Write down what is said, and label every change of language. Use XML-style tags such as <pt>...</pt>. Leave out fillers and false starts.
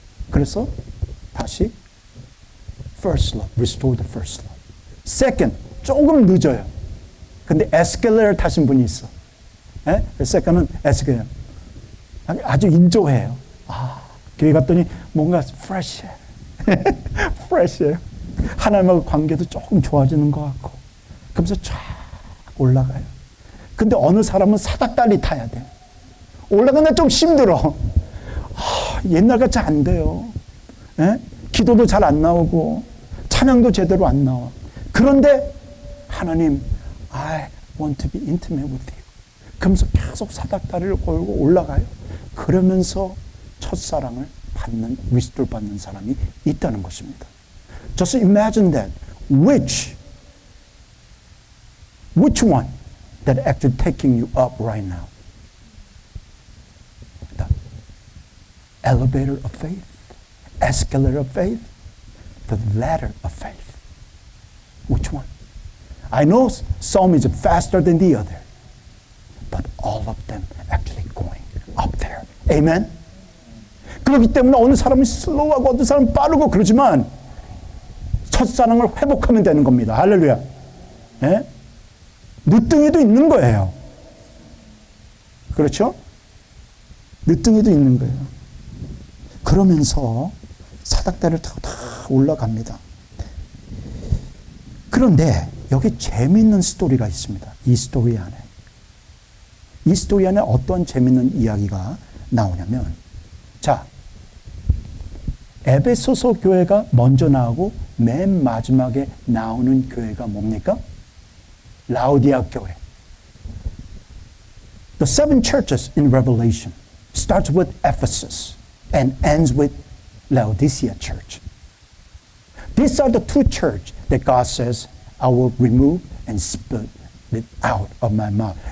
<ko>그래서 다시</ko> <en>first love, restore the first love.</en> <ko>Second, 조금 늦어요. 근데 에스컬레이터 타신 분이 있어. second은 에스컬레이터. 아주 인조해요. 교회 갔더니 뭔가 fresh해. fresh해요. 하나님하고 관계도 조금 좋아지는 것 같고. 그러면서 쫙 올라가요. 근데 어느 사람은 사닥다리 타야 돼. 올라가는데 좀 힘들어. 옛날같이 안 돼요. 기도도 잘 안 나오고 찬양도 제대로 안 나와. 그런데 하나님,</ko> <en>I want to be intimate with you.</en> <ko>그러면서 계속 사닥다리를 걸고 올라가요. 그러면서 첫사랑을 받는, 리스토를 받는 사람이 있다는 것입니다.</ko> <en>Just imagine that. Which one that actually taking you up right now? The elevator of faith, escalator of faith, the ladder of faith. Which one? I know some is faster than the other, but all of them actually going up there. Amen?</en> <ko>그렇기 때문에 어느 사람은 슬로우하고 어느 사람은 빠르고 그러지만 첫사랑을 회복하면 되는 겁니다. 할렐루야. 네? 늦둥이도 있는 거예요. 그렇죠? 늦둥이도 있는 거예요. 그러면서 사닥다리를 타고 다 올라갑니다. 그런데 여기 재미있는 스토리가 있습니다. 이 스토리 안에. 이 스토리 안에 어떤 재미있는 이야기가 나오냐면, 자, 에베소서 교회가 먼저 나오고 맨 마지막에 나오는 교회가 뭡니까? 라오디아 교회.</ko> <en>The seven churches in Revelation starts with Ephesus and ends with Laodicea church. These are the two churches that God says, I will remove and spit it out of my mouth.</en>